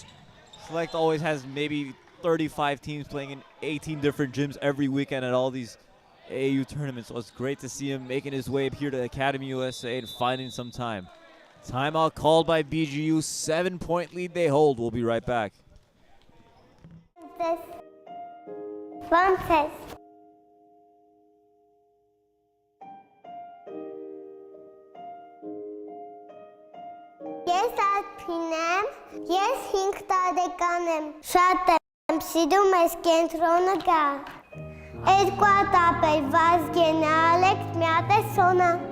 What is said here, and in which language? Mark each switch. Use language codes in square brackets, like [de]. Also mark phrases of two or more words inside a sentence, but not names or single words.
[en] Select always has maybe 35 teams playing in 18 different gyms every weekend at all these AAU tournaments. So it's great to see him making his way up here to Academy USA and finding some time. Timeout called by BGU. 7-point lead they hold. We'll be right back. One test. [hy] Ես Աթին եմ, ես 5 տարեկան եմ, շատ եմ սիրում ես կենտրոնը գա, 2 հատ ապել, Վազգեն, Ալեքս, մի հատ է Սոնա։